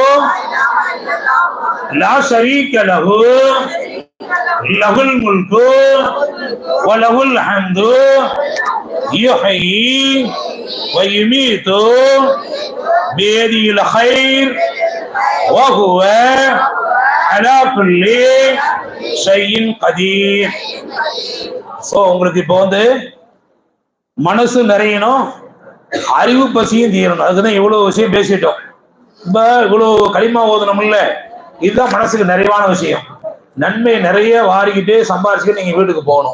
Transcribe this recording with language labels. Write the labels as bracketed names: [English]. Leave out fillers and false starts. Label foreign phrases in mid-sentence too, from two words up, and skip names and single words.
[Arabic] لا شريك له له الملك وله الحمد يحيي ويميت بيده الخير وهو على كل شيء قدير. [Tamil] சோ உங்களுக்கு இப்போ வந்து மனசு நிறையணும், அறிவு பசியும் தீரணும். அதுக்குதான் இவ்வளவு விஷயம் பேசிட்டோம். இப்ப இவ்வளவு களிமா ஓதணும்ல, இதுதான் மனசுக்கு நிறைவான விஷயம். நன்மை நிறைய வாரிக்கிட்டு சம்பாரிச்சுட்டு நீங்க வீட்டுக்கு போகணும்.